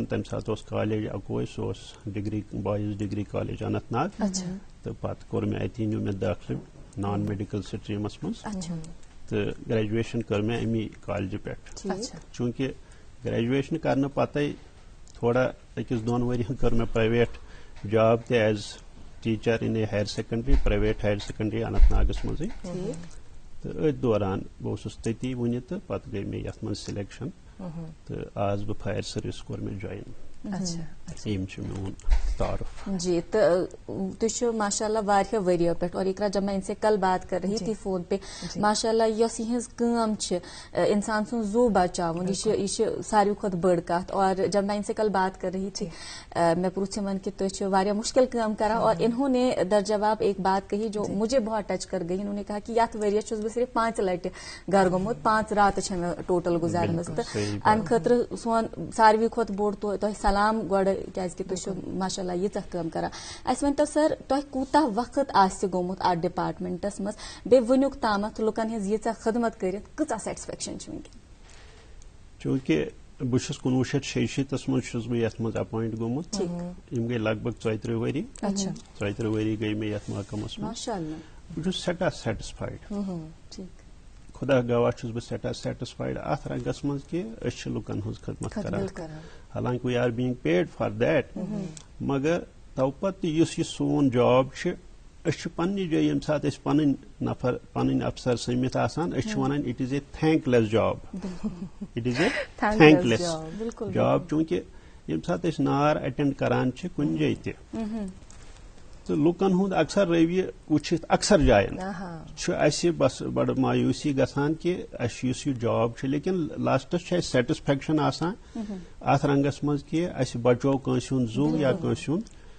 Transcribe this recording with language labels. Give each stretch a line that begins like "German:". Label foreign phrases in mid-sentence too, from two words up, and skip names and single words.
Kashmiri: تمہِ ساتہٕ اوس کالیج اکوے سُہ اوس
English: degree boys degree college
Kashmiri: اننت ناگ تہٕ پتہٕ کوٚر مےٚ اتی نیوٗ مےٚ دٲخلہٕ
English: non medical
Kashmiri: سٹریٖمس منٛز تہٕ گریجویشن کٔر مےٚ امی کالجہِ پٮ۪ٹھ چوٗنٛکہِ گریجویشن کرنہٕ پتے تھوڑا أکِس دۄن ؤرین کٔر مےٚ
English: private job
Kashmiri: تہِ
English: as teacher in a higher secondary private higher secondary
Kashmiri: اننت ناگس منٛزٕے تہٕ أتھۍ دوران بہٕ اوسُس تٔتی وُنہِ تہٕ پتہٕ گٔے مےٚ یتھ منٛز سِلیکشن تہٕ آز بہٕ
English: fire service
Kashmiri: کوٚر مےٚ جویِن یِم چھِ میون تعارف جی تو تُہۍ چھِو ماشاء اللہ واریاہ ؤرۍیو پٮ۪ٹھ
Urdu: اور اقرا جب میں ان سے کل بات کر رہی تھی فون پہ
Kashmiri: ماشاء اللہ یۄس یِہٕنٛز کٲم چھِ انسان سُنٛد زُو بچاوُن یہِ چھِ ساروی کھۄتہٕ بٔڑ کتھ
Urdu: اور جب میں ان سے کل بات کر رہی تھی میں پوچھ
Kashmiri: یِمن کہ تُہۍ چھِو واریاہ مشکل کٲم کران
Urdu: اور انہوں نے در جواب ایک بات کہی جو مجھے بہت ٹچ کر گئی انہوں نے کہا کہ
Kashmiri: یتھ ؤرۍیس چھُس بہٕ صرف 5 لٹہِ گھر گوٚمُت 5 راتہٕ چھےٚ مےٚ ٹوٹل گُزارمٕژ تہٕ امہِ خٲطرٕ سون ساروی کھۄتہٕ بوٚڑ تۄہہِ سلام گۄڈٕ کیازِ کہِ تُہۍ چھِو ماشاء اللہ ییٖژاہ کٲم کران اَسہِ ؤنۍتو سر تۄہہِ کوٗتاہ وقت آسہِ گوٚمُت اَتھ ڈپارٹمنٹس منٛز بیٚیہِ وٕنیُک تامتھ لُکن ہٕنٛز ییٖژاہ خدمت کٔرِتھ کۭژاہ سیٹسفیکشن چھِ وٕنکٮ۪ن چوٗنکہِ بہٕ چھُس 1966 منٛز چھُس بہٕ یتھ منٛز اپوینٹ گوٚمُت یِم گٔے لگ بگ 34 ؤری 34 ؤری گٔے مےٚ یتھ محکمس منٛز بہٕ چھُس سٮ۪ٹھاہ سیٹٕسفایڈ خدا گواہ چھُس بہٕ سٮ۪ٹھاہ سیٹٕسفایڈ اتھ رنگس منٛز کہِ أسۍ چھِ لُکن ہٕنٛز خدمت کران حالانکہِ
English: we are being paid for that
Kashmiri: مگر تو پتہٕ تہِ یُس یہِ سون جاب چھِ أسۍ چھِ پننہِ جایہِ ییٚمہِ ساتہٕ أسۍ پنٕنۍ نفر پنٕنۍ افسر سٔمِتھ آسان أسۍ چھِ ونان
English: it is a thankless job it is a thankless job
Kashmiri: چوٗنکہِ ییٚمہِ ساتہٕ أسۍ نار اٹینڈ کران چھِ کُنہِ جایہِ تہِ تہٕ لُکن ہُنٛد اکثر رویہِ وٕچھِتھ اکثر جاین چھُ اَسہِ بس بڑٕ مایوٗسی گژھان کہِ اَسہِ یُس یہِ جاب چھُ لیکن لاسٹس چھِ اَسہِ سیٹٕسفیکشن آسان اتھ رنگس منٛز کہِ اَسہِ بچو کٲنٛسہِ ہُنٛد زُو یا کٲنٛسہِ ہُنٛد